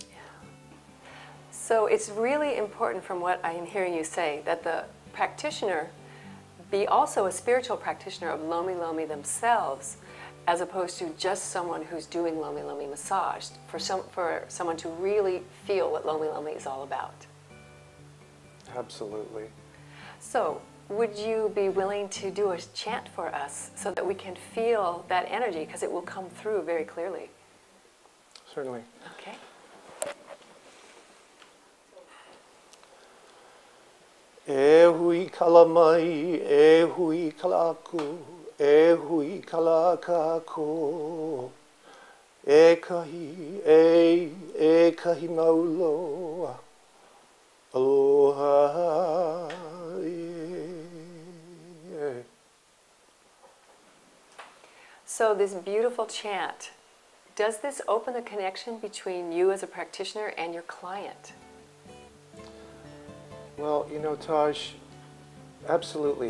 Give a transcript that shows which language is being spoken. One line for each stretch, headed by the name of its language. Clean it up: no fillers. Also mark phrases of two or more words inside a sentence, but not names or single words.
English: So it's really important, from what I am hearing you say, that the practitioner be also a spiritual practitioner of Lomi Lomi themselves, as opposed to just someone who's doing Lomi Lomi massage, for someone to really feel what Lomi Lomi is all about. Absolutely. So would you be willing to do a chant for us so that we can feel that energy, because it will come through very clearly? Certainly. Okay.
Hawaiian: E hui kala mai, e hui kala aku, e hui kala kako, e kahi mauloa, aloha.
English: So this beautiful chant, does this open the connection between you as a practitioner and your client? Well, you know, Taj, absolutely.